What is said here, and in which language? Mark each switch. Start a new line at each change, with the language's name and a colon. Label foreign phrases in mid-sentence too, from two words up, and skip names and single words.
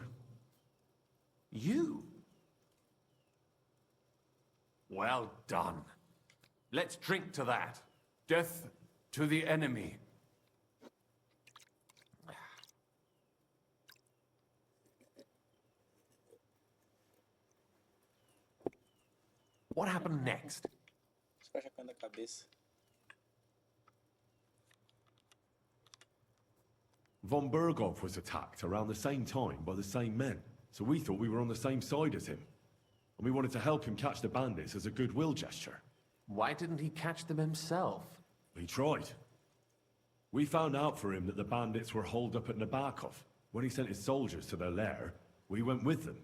English: You? Well done. Let's drink to that. Death to the enemy. What happened next?
Portuguese: Só chacando a cabeça.
English: Von Berghoff was attacked around the same time by the same men, so we thought we were on the same side as him. And we wanted to help him catch the bandits as a goodwill gesture. Why didn't he catch them himself? He tried. We found out for him that the bandits were holed up at Nabokov. When he sent his soldiers to their lair, we went with them.